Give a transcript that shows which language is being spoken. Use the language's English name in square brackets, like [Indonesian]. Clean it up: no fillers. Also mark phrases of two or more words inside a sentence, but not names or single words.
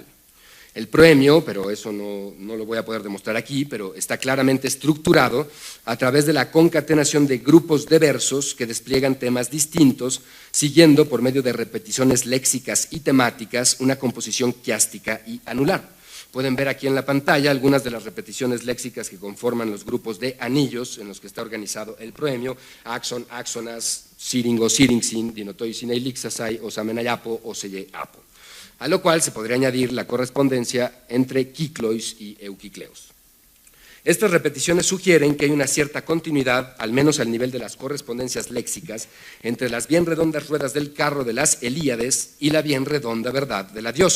[Spanish] El proemio, pero eso no lo voy a poder demostrar aquí, pero está claramente estructurado a través de la concatenación de grupos de versos que despliegan temas distintos, siguiendo por medio de repeticiones léxicas y temáticas una composición quiástica y anular. Pueden ver aquí en la pantalla algunas de las repeticiones léxicas que conforman los grupos de anillos en los que está organizado el proemio: [Greek] ἄξων, ἄξονας, σύριγξ, σύριγξιν, δινωτοῖσιν, ἑλιξάσαι, ὠσάμεναι ἀπὸ, ὤσατο ἀπὸ. [Spanish] A lo cual se podría añadir la correspondencia entre kyklois y eukikleos. Estas repeticiones sugieren que hay una cierta continuidad, al menos al nivel de las correspondencias léxicas, entre las bien redondas ruedas del carro de las Helíades y la bien redonda verdad de la diosa.